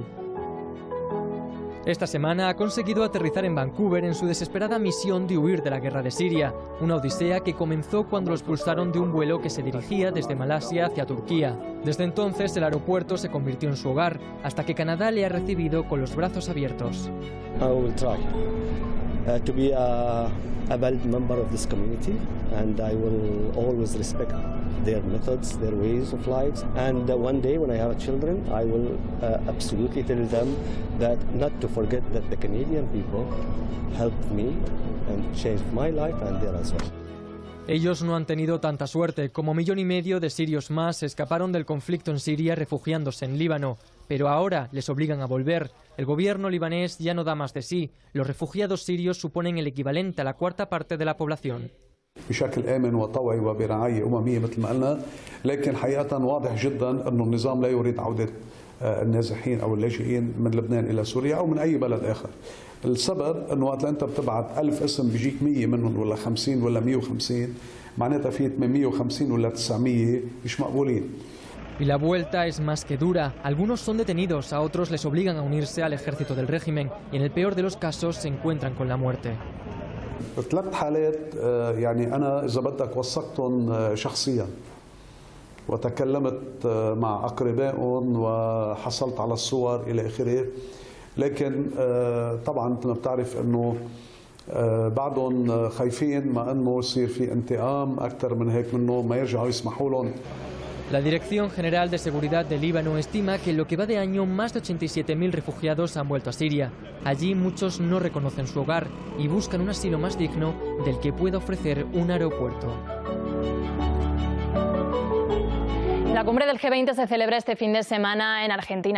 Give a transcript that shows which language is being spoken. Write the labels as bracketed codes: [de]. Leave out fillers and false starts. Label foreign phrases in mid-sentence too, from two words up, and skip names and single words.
[es] Esta semana ha conseguido aterrizar en Vancouver en su desesperada misión de huir de la guerra de Siria, una odisea que comenzó cuando lo expulsaron de un vuelo que se dirigía desde Malasia hacia Turquía. Desde entonces el aeropuerto se convirtió en su hogar, hasta que Canadá le ha recibido con los brazos abiertos. [en] I will try to be a valued member of this community, and I will always respect their methods, their ways of life. And one day when I have children, I will absolutely tell them that not to forget that the Canadian people helped me and changed my life and theirs as well. [es] Ellos no han tenido tanta suerte. Como 1,5 millones de sirios más escaparon del conflicto en Siria refugiándose en Líbano. Pero ahora les obligan a volver. El gobierno libanés ya no da más de sí. Los refugiados sirios suponen el equivalente a la 1/4 parte de la población. [ar] بشكل آمن وطوعي وبرعاية أممية مثل ما قلنا، لكن حقيقة واضح جدا أنه النظام لا يريد عودة النازحين أو اللاجئين من لبنان إلى سوريا أو من أي بلد آخر. السبب أنه وقت أنت بتبعت 1000 اسم بيجيك 100 منهم ولا 50 ولا 150 معناتها في 850 ولا 900 مش مقبولين. [es] Y la vuelta es más que dura. Algunos son detenidos, a otros les obligan a unirse al ejército del régimen y en el peor de los casos se encuentran con la muerte. [ar] 3 حالات يعني أنا إذا بدك وثقتهم شخصيا وتكلمت مع أقربائهم وحصلت على الصور إلى آخره، لكن طبعا أنت بتعرف إنه بعضهم خايفين ما إنه يصير في انتقام أكثر من هيك منه ما يرجعوا يسمحوا لهم [es] La Dirección General de Seguridad del Líbano estima que en lo que va de año más de 87.000 refugiados han vuelto a Siria. Allí muchos no reconocen su hogar y buscan un asilo más digno del que pueda ofrecer un aeropuerto. La cumbre del G20 se celebra este fin de semana en Argentina.